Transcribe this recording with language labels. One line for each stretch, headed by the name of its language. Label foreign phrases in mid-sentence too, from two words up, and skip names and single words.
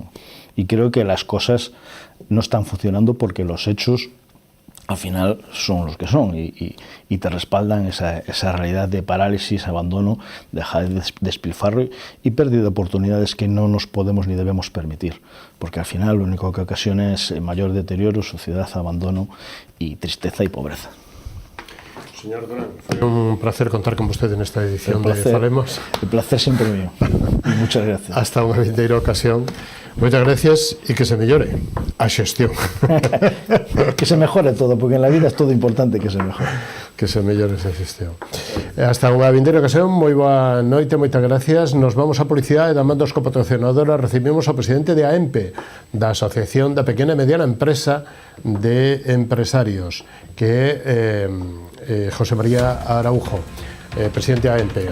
Spanish: Y creo que las cosas no están funcionando porque los hechos al final son los que son y te respaldan esa realidad de parálisis, abandono, de despilfarro y pérdida de oportunidades que no nos podemos ni debemos permitir, porque al final lo único que ocasiona es mayor deterioro, suciedad, abandono y tristeza y pobreza. Señor Durán, fue un placer contar con usted en esta edición de Falemos. El placer siempre mío. Muchas gracias.
Galician: Hasta unha vindeira ocasión. Moitas gracias e que se mellore a xestión.
Spanish: Que se mejore todo, porque en la vida es todo importante que se mejore.
Galician: Que se mellore esa xestión. Hasta unha vindeira ocasión, moi boa noite, moitas gracias. Nos vamos a publicidade da man dos copatrocinadora. Recibimos ao presidente de AEMPE, da Asociación da Pequena e Mediana Empresa de Empresarios, que é José María Araujo, presidente de AEMPE.